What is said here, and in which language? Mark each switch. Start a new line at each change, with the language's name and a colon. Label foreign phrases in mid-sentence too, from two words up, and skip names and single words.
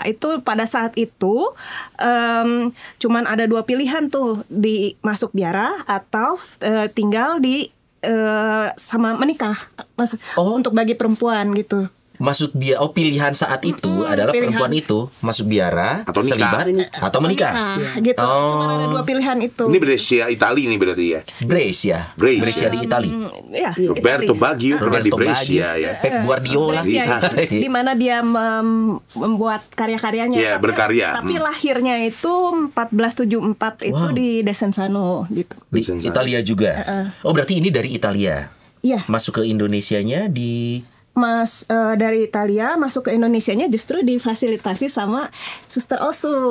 Indonesian: Itu pada saat itu cuman ada dua pilihan tuh, di masuk biara atau tinggal di sama menikah untuk bagi perempuan gitu. Masuk pilihan saat itu adalah pilihan. perempuan itu masuk biara Atau nikah. selibat atau menikah. Gitu. Oh. Cuma ada dua pilihan itu. Ini Brescia Itali nih berarti ya. Brescia. Brescia. Brescia di Itali. Ya, Roberto Baggio pernah di Roberto Brescia Baggio, ya. Pep Guardiola. Brescia Iya. di mana dia membuat karya-karyanya. Iya, berkarya. Tapi lahirnya itu 1474 itu Wow. di Desenzano gitu. Di Italia juga. Oh, berarti ini dari Italia. Iya. Masuk ke Indonesianya di Dari Italia masuk ke Indonesianya justru difasilitasi sama Suster Osu.